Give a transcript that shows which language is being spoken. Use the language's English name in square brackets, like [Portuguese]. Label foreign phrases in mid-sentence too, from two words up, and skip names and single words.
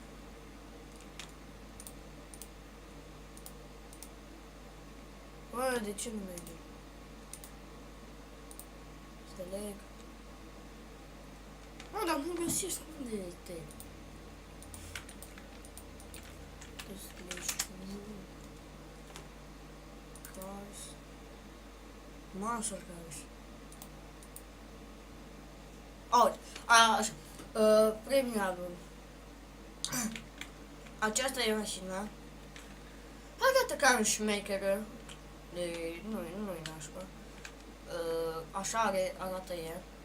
[Romanian] Bă, de ce nu merge? Înțeleg. Mă, dar nu găsesc unde este. Cars. [English] Muscle cars. [Romanian] Așa. Premialul. Aceasta e mașina. Arată ca un șmecheră. Nu-i nașpa. Așa arată ea.